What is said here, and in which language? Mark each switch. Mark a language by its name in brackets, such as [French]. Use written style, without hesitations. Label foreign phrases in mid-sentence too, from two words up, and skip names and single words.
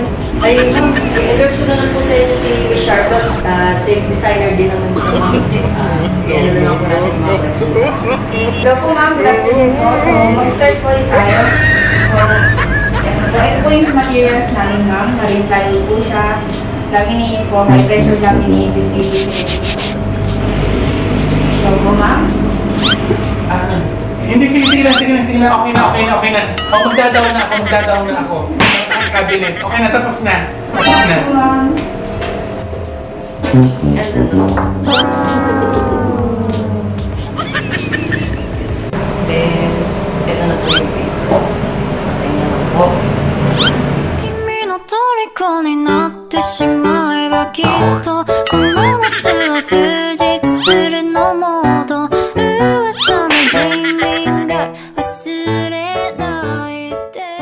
[Filipino] Ay, ma'am, i-endorse ko na lang po sa inyo si Miss Charlotte. Sales designer din naman po, ma'am. I-ano na lang po natin yung mga questions. Hello po ma'am, [English] good afternoon [Filipino] po. So, mag-start po ulit tayo. So, ito po yung materials namin ma'am. [English] Marine plywood [Filipino] po siya. Laminate po, [English] high pressure laminate with PVC. [Filipino] Hello po ma'am. Hindi, sige na. Okay na. Magdadaw na ako. Ang cabinet. Okay na, tapos na. Hello po ma'am. Then, ito na po yung paper. Sa inyo lang po. [Japanese] 君の虜になってしまえばきっとこの夏は充実するのもっと噂の Dreaming が忘れないで